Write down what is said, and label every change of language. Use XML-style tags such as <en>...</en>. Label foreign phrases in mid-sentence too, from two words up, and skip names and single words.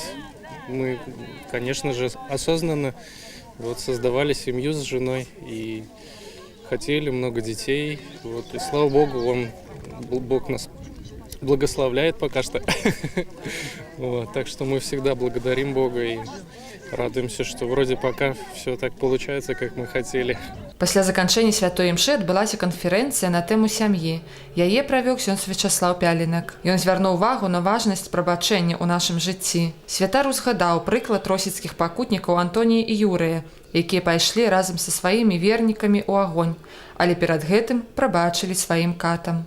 <ru>Мы, конечно же, осознанно создавали семью с женой и хотели много детей. И слава Богу, Бог нас благословляет пока что. Так что мы всегда благодарим Бога и радуемся, что вроде пока все так получается, как мы хотели.</ru> <be>Пасля заканчэння святой імшы адбылася канферэнцыя на тэму сям'і. Яе правёў ксёндз Вячаслаў Пялінак. Ён звярнуў увагу на важнасць прабачэння ў нашым жыцці. Святар узгадаў прыклад росіцкіх пакутнікаў Антонія і Юрыя, якія пайшлі разам са сваімі вернікамі ў агонь, але перад гэтым прабачылі сваім катам.</be>